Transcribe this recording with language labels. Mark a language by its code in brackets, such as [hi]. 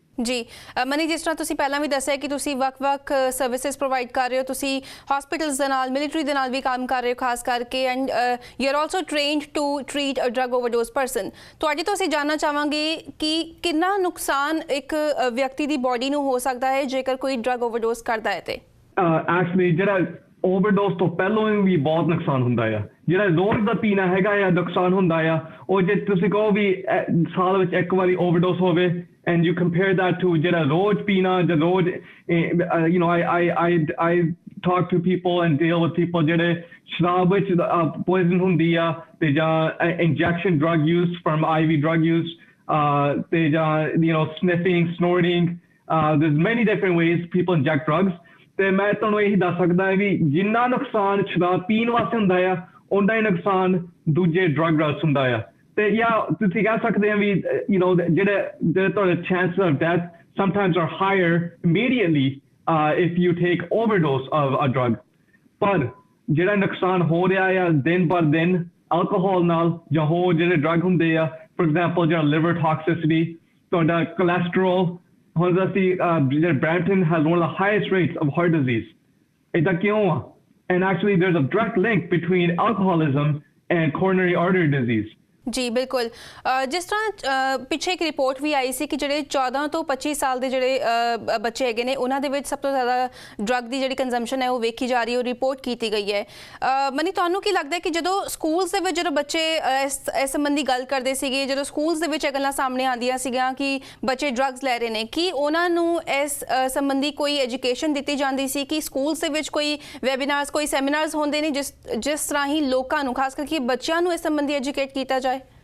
[pa] ਜੀ ਮਨੀ, ਜਿਸ ਤਰ੍ਹਾਂ ਤੁਸੀਂ ਪਹਿਲਾਂ ਵੀ ਦੱਸਿਆ ਕਿ ਤੁਸੀਂ ਵੱਖ-ਵੱਖ ਸਰਵਿਸਿਜ਼ ਪ੍ਰੋਵਾਈਡ ਕਰ ਰਹੇ ਹੋ, ਤੁਸੀਂ ਹਸਪੀਟਲਸ ਦੇ ਨਾਲ, ਮਿਲਟਰੀ ਦੇ ਨਾਲ ਵੀ ਕੰਮ ਕਰ ਰਹੇ ਹੋ ਖਾਸ ਕਰਕੇ, [en] And you are also trained to treat a drug overdose person. [pa] ਤੁਹਾਡੇ ਤੋਂ ਅਸੀਂ ਜਾਣਨਾ ਚਾਹਾਂਗੇ ਕਿ ਕਿੰਨਾ ਨੁਕਸਾਨ ਇੱਕ ਵਿਅਕਤੀ ਦੀ ਬੋਡੀ ਨੂੰ ਹੋ ਸਕਦਾ ਹੈ ਜੇਕਰ ਕੋਈ ਡਰੱਗ ਓਵਰਡੋਜ਼ ਕਰਦਾ ਹੈ? ਤੇ ਐਕਚੁਅਲੀ ਜਿਹੜਾ ਓਵਰਡੋਜ਼ ਤੋਂ ਪਹਿਲਾਂ ਵੀ ਬਹੁਤ ਨੁਕਸਾਨ ਹੁੰਦਾ ਆ। ਜਿਹੜਾ ਰੋਜ਼ ਦਾ ਪੀਣਾ ਹੈਗਾ ਆ ਨੁਕਸਾਨ ਹੁੰਦਾ ਆ। ਉਹ ਜੇ ਤੁਸੀਂ ਕਹੋ ਵੀ ਸਾਲ ਵਿੱਚ ਇੱਕ ਵਾਰੀ ਓਵਰਡੋਜ਼ ਹੋਵੇ, [en] and you compare that to [pa] ਜਿਹੜਾ ਰੋਜ਼ ਪੀਣਾ, [en] the ਰੋਜ਼ you know I talk to people and deal with people [pa] ਜਿਹੜੇ ਸ਼ਰਾਬ ਵਿੱਚ [en] poison [pa] ਹੁੰਦੀ ਆ, ਤੇ ਜਾਂ [en] injection drug use from IV drug use, [pa] ਤੇ ਜਾਂ [en] you know sniffing, snorting, there's many different ways people inject drugs। [pa] ਤੇ ਮੈਂ ਤੁਹਾਨੂੰ ਇਹੀ ਦੱਸ ਸਕਦਾ ਵੀ ਜਿੰਨਾ ਨੁਕਸਾਨ ਸ਼ਰਾਬ ਪੀਣ ਵਾਸਤੇ ਹੁੰਦਾ ਆ, ਉਹਦਾ ਹੀ ਨੁਕਸਾਨ ਦੂਜੇ ਡਰੱਗ ਵਾਸਤੇ ਹੁੰਦਾ ਆ। ਤੇ ਜਾਂ ਤੁਸੀਂ ਕਹਿ ਸਕਦੇ ਆ ਵੀ [en] you know [pa] ਜਿਹੜੇ ਤੁਹਾਡੇ [en] chances of death sometimes are higher immediately if you take overdose of a drug। [pa] ਪਰ ਜਿਹੜਾ ਨੁਕਸਾਨ ਹੋ ਰਿਹਾ ਆ ਦਿਨ ਪਰ ਦਿਨ, [en] alcohol [pa] ਨਾਲ ਜਾਂ ਹੋਰ ਜਿਹੜੇ ਡਰੱਗ ਹੁੰਦੇ ਆ ਫੋਰ ਐਗਜ਼ਾਮਪਲ ਜਿਹੜਾ [en] liver toxicity [pa] ਤੁਹਾਡਾ [en] cholesterol [pa] ਹੁਣ ਅਸੀਂ ਜਿਹੜਾ [en] Brampton has one of the highest rates of heart disease [pa] ਇਹਦਾ ਕਿਉਂ ਆ [en] and actually there's a direct link between alcoholism and coronary artery disease [pa] ਜੀ ਬਿਲਕੁਲ ਜਿਸ ਤਰ੍ਹਾਂ ਪਿੱਛੇ ਇੱਕ ਰਿਪੋਰਟ ਵੀ ਆਈ ਸੀ ਕਿ ਜਿਹੜੇ 14 ਤੋਂ 25 ਸਾਲ ਦੇ ਜਿਹੜੇ ਬੱਚੇ ਹੈਗੇ ਨੇ ਉਹਨਾਂ ਦੇ ਵਿੱਚ ਸਭ ਤੋਂ ਜ਼ਿਆਦਾ ਡਰੱਗ ਦੀ ਜਿਹੜੀ ਕੰਜ਼ੰਪਸ਼ਨ ਹੈ ਉਹ ਵੇਖੀ ਜਾ ਰਹੀ ਹੈ, ਉਹ ਰਿਪੋਰਟ ਕੀਤੀ ਗਈ ਹੈ। ਮਨੀ ਤੁਹਾਨੂੰ ਕੀ ਲੱਗਦਾ ਹੈ ਕਿ ਜਦੋਂ ਸਕੂਲਸ ਦੇ ਵਿੱਚ ਜਦੋਂ ਬੱਚੇ ਇਸ ਸੰਬੰਧੀ ਗੱਲ ਕਰਦੇ ਸੀਗੇ, ਜਦੋਂ ਸਕੂਲਸ ਦੇ ਵਿੱਚ ਇਹ ਗੱਲਾਂ ਸਾਹਮਣੇ ਆਉਂਦੀਆਂ ਸੀਗੀਆਂ ਕਿ ਬੱਚੇ ਡਰੱਗਸ ਲੈ ਰਹੇ ਨੇ, ਕੀ ਉਹਨਾਂ ਨੂੰ ਇਸ ਸੰਬੰਧੀ ਕੋਈ ਐਜੂਕੇਸ਼ਨ ਦਿੱਤੀ ਜਾਂਦੀ ਸੀ ਕਿ ਸਕੂਲਸ ਦੇ ਵਿੱਚ ਕੋਈ ਵੈਬੀਨਾਰਸ ਕੋਈ ਸੈਮੀਨਾਰਸ ਹੁੰਦੇ ਨੇ ਜਿਸ ਤਰ੍ਹਾਂ ਹੀ ਲੋਕਾਂ ਨੂੰ ਖਾਸ ਕਰਕੇ ਬੱਚਿਆਂ ਨੂੰ ਇਸ ਸੰਬੰਧੀ ਐਜੂਕੇਟ ਕੀਤਾ ਜਾਏ?